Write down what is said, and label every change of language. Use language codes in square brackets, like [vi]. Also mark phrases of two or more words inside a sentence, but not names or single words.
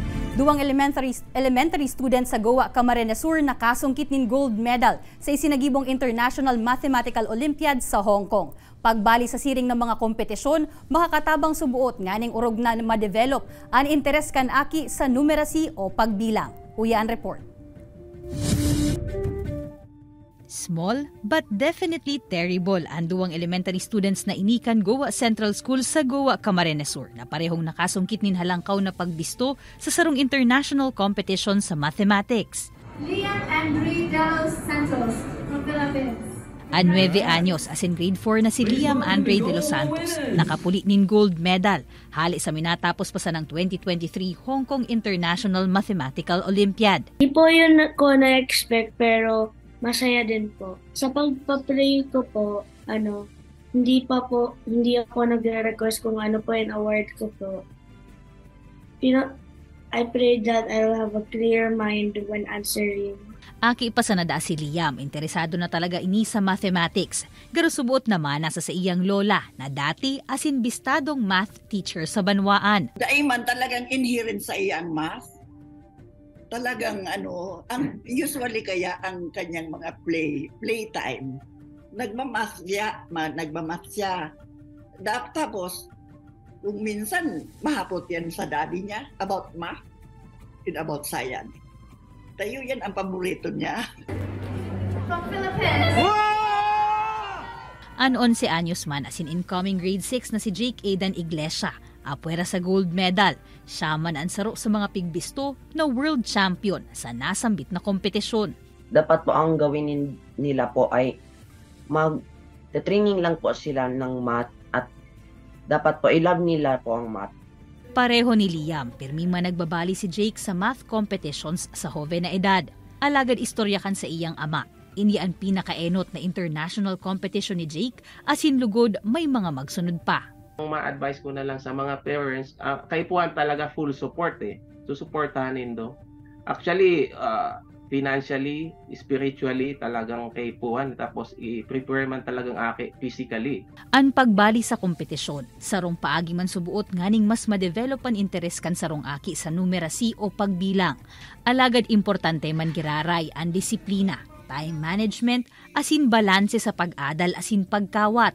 [bik] Duwang [en] elementary students [bik] sa Goa, Camarines Sur nakasungkit nin [en] gold medal [bik] sa isinagibong International Mathematical Olympiad sa Hong Kong. Pagbali sa siring ng mga kompetisyon, makakatabang subuot nga ning urog na ma-develop ang interes kan aki sa numerasi o pagbilang. Uyaan report. [en] Small but definitely terrible [bik] ang duwang [en] elementary students [bik] na inikan Goa Central School sa Goa, Camarines Sur na parehong nakasungkit nin halangkaw na pagbisto sa sarong [en] international competition [bik] sa mathematics. [en] Liam Andre de los Santos from Philippines. [bik] A 9 anyos [en] as in [bik] grade 4 na si Liam Andre de los Santos, nakapuli nin [en] gold medal [bik] hali sa minatapos pa sa ng 2023 Hong Kong International Mathematical Olympiad. [tl] Hindi po yun ko na-expect pero masaya din po. Sa pagpa-play ko po, hindi ako nagre-request kung ano po yung award ko po. [en] I pray that I'll have a clear mind when answering. [bik] Aki pa sa nada si Liam, interesado na talaga ini sa mathematics. Pero subuot naman nasa sa iyang lola na dati asin bistadong math teacher sa Banwaan. Daiman talagang inherent sa iyang math. [tl] Talagang ang usually kaya ang kanyang mga playtime, nagmamath siya. Tapos, kung minsan mahapot yan sa daddy niya [en] about math and about science. [tl] Tayo yan ang paborito niya. [en] From Philippines. [bik] An 11 anyos man [en] as in incoming grade [bik] 6 na si Jake Aidan Iglesia. Apwera sa [en] gold medal, [bik] siya man ang saro sa mga pigbisto na [en] world champion [bik] sa nasambit na kompetisyon. [tl] Dapat po ang gawin nila po ay mag-training lang po sila ng math at dapat po i-love nila po ang math. [bik] Pareho ni Liam, pirmi man nagbabali si Jake sa [en] math competitions [bik] sa hove na edad. Alagad istorya kan sa iyang ama. Ini ang pinakaenot na [en] international competition [bik] ni Jake asin lugod may mga magsunod pa. Ang ma-advise ko na lang sa mga parents, kay puan talaga [en] full support [bik] susuportahanin do. [en] Actually, financially, spiritually, [bik] talagang kay puan, tapos i-prepare man talagang aki physically. Ang pagbali sa kompetisyon, sarong paagi man subuot nganing mas ma-develop ang interes kan sarong aki sa numerasi o pagbilang. Alagad importante man giraray ang disiplina, [en] time management, [bik] asin balanse sa pag-adal asin pagkawat.